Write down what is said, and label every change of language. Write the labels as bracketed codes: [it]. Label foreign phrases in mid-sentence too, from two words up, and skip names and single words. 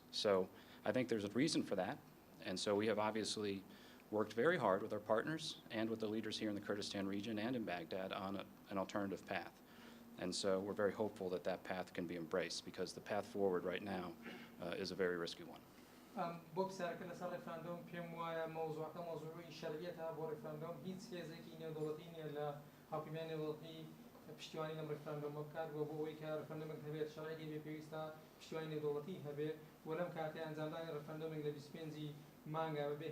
[en] So I think there's a reason for that, and so we have obviously worked very hard with our partners and with the leaders here in the Kurdistan region and in Baghdad on an alternative path. And so we're very hopeful that that path can be embraced, because the path forward right now is a very risky one. [ckb] بۆ پرسیارەکە لەسەر ڕێفراندۆم پێم وایە مەوزوعەکە مەوزوعی شەرعیەتە بۆ ڕێفراندۆم هیچ هێزێکی نێودەوڵەتی نییە لە هاوپەیمانی نێودەوڵەتی پشتیوانی لەم ڕێفراندۆمە بکات بۆ ئەوەی کە ڕێفراندۆمێک هەبێت شەرعی بێ پێویستە پشتیوانی نێودەوڵەتی هەبێ و لەم کاتەیە ئەنجامدانی ڕێفراندۆمێک لە 25 مانگا بەبێ